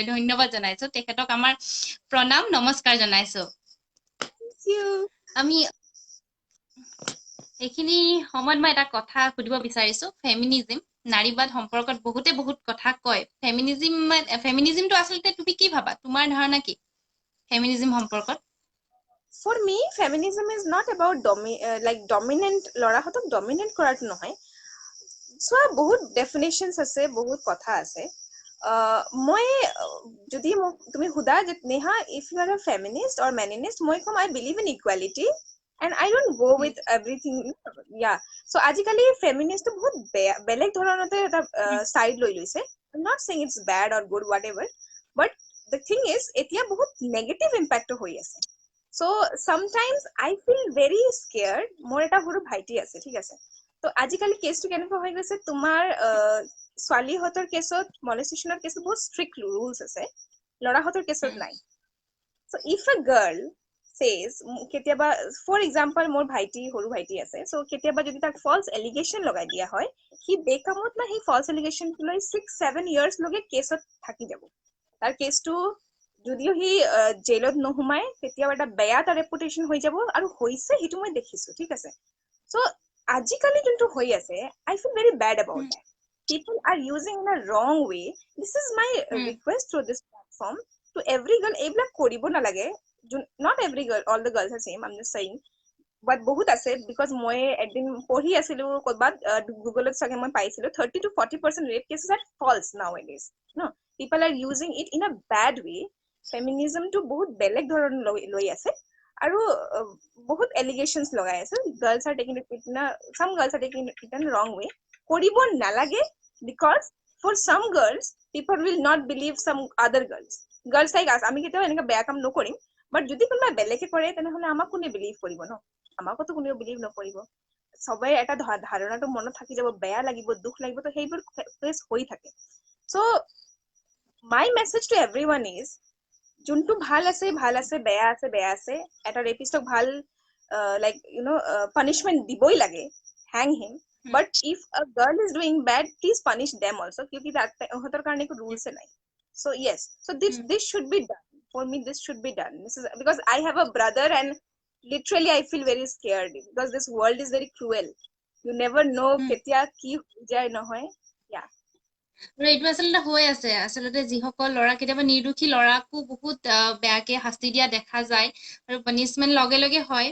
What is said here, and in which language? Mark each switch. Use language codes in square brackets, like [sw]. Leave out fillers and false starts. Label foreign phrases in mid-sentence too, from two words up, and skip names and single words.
[as] ধন্যবাদ জনাইছো তেখেতক, আমাৰ প্ৰণাম নমস্কাৰ জনাইছো। আমি এইখিনি সময়ত মই এটা কথা সুধিব বিচাৰিছো, ফেমিনিজিম নাৰীবাদ সম্পৰ্কত বহুত কথা কয়। ফেমিনিজিমটো আচলতে তুমি কি ভাবা, তোমাৰ ধাৰণা কি ফেমিনিজিম সম্পৰ্কত? [en] For me, feminism is not about like dominant [as] লৰা হতক dominant কৰাটো নহয়। চোৱা, বহুত ডেফিনেশনস আছে, বহুত কথা আছে। মই যদি তুমি সোধা যে [en] নেহা if you are a feminist or meninist, [as] মই কম [en] I believe in equality and I don't go with everything. [as] Yeah, so আজিকালি ফেমিনিষ্টটো বহুত বেলেগ ধৰণতে এটা সাইড লৈ লৈছে। [en] I'm not saying it's bad or good whatever, but the thing is [as] এতিয়া বহুত নেগেটিভ ইম্প্যাক্ট হৈ আছে। [en] So sometimes I feel very scared. [as] মোৰ এটা সৰু ভাইটি আছে, ঠিক আছে, তো আজিকালি কেছটো কেনেকুৱা হৈ গৈছে, তোমাৰ ছোৱালীহঁতৰ কেছত মলেষ্টেশ্যনৰ কেছত বহুত [en] strict rules [as] আছে, ল'ৰাহঁতৰ কেছত নাই। [en] So if a girl says, [as] কেতিয়াবা [en] for example [as] মোৰ ভাইটি, সৰু ভাইটি আছে, so কেতিয়াবা যদি তাক [en] false allegation [as] লগাই দিয়া হয়, সি বেকামত না সেই [en] false allegation [as] লৈ 6-7 ইয়াৰ্ছ লগে কেছত থাকি যাব। তাৰ কেছটো যদিও সি জেলত নোসোমায়, তেতিয়াও এটা বেয়া এটা ৰেপুটেশ্যন হৈ যাব, আৰু হৈছে সেইটো মই দেখিছো, ঠিক আছে। [en] চ' [as] আজিকালি যোনটো হৈ আছে, [en] I feel very bad about that. People are using in a wrong way. This is my request through this platform to every girl. [as] এইবিলাক কৰিব নালাগে। [en] Not every girl, all the girls are same, I'm just saying. [as] But বহুত আছে, because মই একদিন পঢ়ি আছিলো ক'ৰবাত, গুগলত চাগে মই পাইছিলো 30-40% [en] rape cases are false nowadays. No, people are using it in a bad way. [as] Feminism to বহুত বেলেগ ধৰণ লৈ আছে, আৰু বহুত allegations লগাই আছে। [en] Girls are taking it in a, some girls are taking it in a wrong way. [as] কৰিব নালাগে, [en] because for some girls people will not believe some other girls like us, [as] আমি কেতিয়াও এনেকা বেয়া কাম নকৰিম, but যদি কোনোবা বেলেগে কৰে তেনেহলে আমাক কোনে বিলিভ কৰিব ন, আমাকতো কোনেও বিলিভ নকৰিব। সবাই এটা ধাৰণাটো মনত থাকি যাব, বেয়া লাগিব, দুখ লাগিব, তো সেইবোৰ ফেচ হৈ থাকে। [en] so my message to everyone is, [as] যোনটো ভাল আছে ভাল আছে, বেয়া আছে বেয়া আছে, এটা ৰেপিষ্টক ভাল [en] like you know [as] পানিশমেন্ট দিবই লাগে, [en] hang him, but if a girl is doing bad, please punish them also, [as] क्योंकि তাহতৰ কাৰণে একো rules নাই। [en] So yes, so this should be done, for me this should be done, this is because I have a brother and literally I feel very scared because this world is very cruel, you never know [as] কেতিয়া কি হৈ যায় নহয়। [en] yeah [as] আৰু এইটো আচলতে হৈ আছে, আচলতে যিসকল ল'ৰা কেতিয়াবা নিৰ্দোষী ল'ৰাকো বহুত বেয়াকে শাস্তি দিয়া দেখা যায় আৰু পানিচমেন্ট লগে লগে হয়।